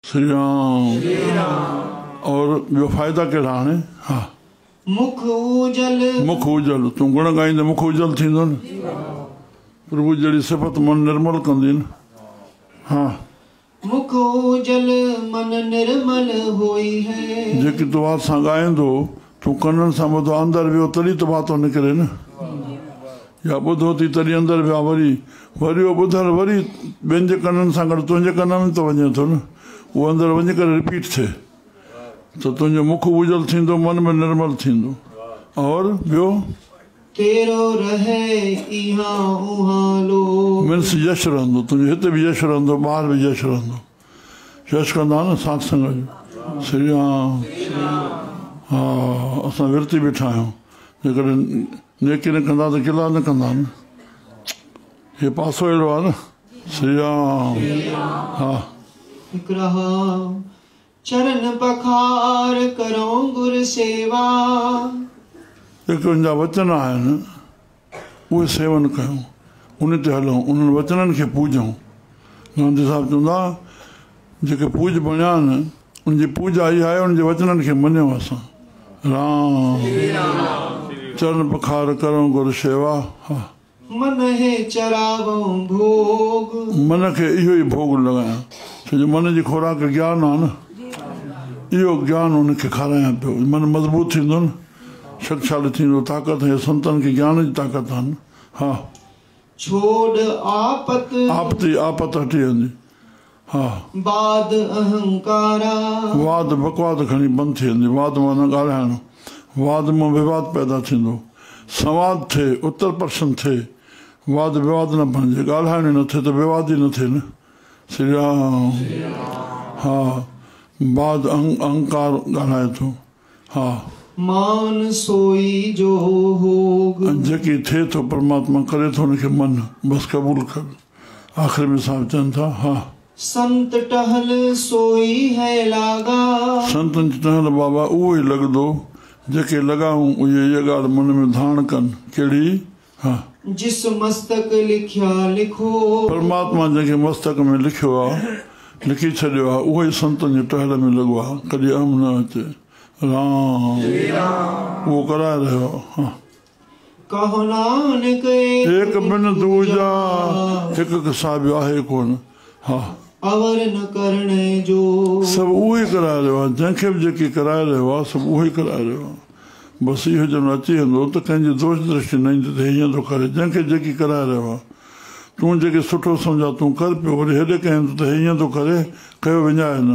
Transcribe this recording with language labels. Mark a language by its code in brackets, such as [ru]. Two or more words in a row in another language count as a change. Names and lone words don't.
[sd] श्री राम। और ॿियो फ़ाइदा कहिड़ा हाणे? हा, [pa] मुख उजल [sd] तूं गुण ॻाईंदे [pa] मुख उजल [sd] थींदो न। प्रभु जहिड़ी सिफ़त मन निर्मल कंदी न। हा, [pa] मुख उजल मन निर्मल होई है। [sd] जेकी तूं वात सां ॻाईंदो, तूं कननि सां ॿुधो, अंदरि वियो तॾहिं त बात निकिरे न। या ॿुधो थी तॾहिं अंदरि विया, वरी उहो ॿुधल वरी ॿियनि जे कननि सां गॾु तुंहिंजे कन में त वञे थो न, उहो अंदरि वञी करे रिपीट थिए त तुंहिंजो मुख उजल थींदो, मन में निर्मल थींदो। और ॿियो [pa] तेरो रहे इहाँ उहाँ लो, [sd] मीन्स यश रहंदो, तुंहिंजो हिते बि यश रहंदो, ॿाहिरि बि यश रहंदो। यश कंदा न साथ संग जो। श्री राम। हा, असां विरती बीठा आहियूं, जेकॾहिं नेकी न कंदा त किला न कंदा न। हे पासो अहिड़ो आहे न। श्री राम। हा, [pa] चरण पखार करो गुर सेवा, [sd] जेके उनजा वचन आहिनि उहे सेवन कयूं, उन ते हलूं, उन्हनि वचननि खे पूजूं। गांधी साहिबु चवंदा जेके पूज बणिया आहिनि उनजी पूजा इहा आहे, उनजे वचननि खे मञूं असां। राम। चरण पखार करूं गुरु सेवा। हा, [pa] मन है चरावो भोग, [sd] मन खे इहो ई भोग लॻायां, छो जो मन जी खुराक ज्ञान आहे न। इहो ज्ञान उनखे खारायां पियो, मन मज़बूत थींदो न, शक्तिशाली थींदो, ताक़त है, संतनि खे ज्ञान जी ताक़त आहे न। हा, [pa] छोड़ [sd] आपत हटी वेंदी। हा, [pa] बाद अहंकारा, [sd] वाद बकवाद खणी बंदि थी वेंदी। वाद माना ॻाल्हाइणु, वाद मां विवाद पैदा थींदो, संवाद थिए, उत्तर प्रश्न थिए, वाद विवाद न बणिजे, ॻाल्हाइण न थिए त विवाद ई न थिए न। श्री राम। हा, [pa] बाद अहंकार [sd] ॻाल्हाए थो। हा, [pa] मान सोई जो होग, [sd] जेकी थिए थो परमात्मा करे थो हुनखे मन, बसि क़बूल कर। आख़िर में साहिब चवनि था। हा, [pa] संत टहल सोई है लागा, [sd] संतनि जी टहल बाबा उहो ई लॻंदो जेके लॻाऊं उहे इहा ॻाल्हि मन में धारण कनि। कहिड़ी? हा, [pa] जिस मस्तक लिखिया लिखो, [sd] परमात्मा जंहिंखे मस्तक में लिखियो आहे, लिखी छॾियो आहे, उहो ई संतनि जी टहल में लॻो आहे, कॾहिं अहम न अचे। राम। उहो कराए रहियो। हा, [pa] कहो नानक एक बिन दूजा, [sd] हिकु साहिब आहे कोन। हा, [pa] अवर न करणे जो, [sd] सभु उहो ई कराए रहियो आहे, जंहिंखे बि जेकी कराए रहियो आहे सभु उहो ई कराए रहियो आहे। बसि इहो ॼण अची वेंदो त कंहिंजी दोष दृष्टि न ईंदी त हीअं थो करे, जंहिंखे जेकी कराए रहियो आहे। तूं जेके सुठो सम्झा तूं कर पियो, वरी हेॾे कयूं त हीअं थो करे, कयो विञाए न।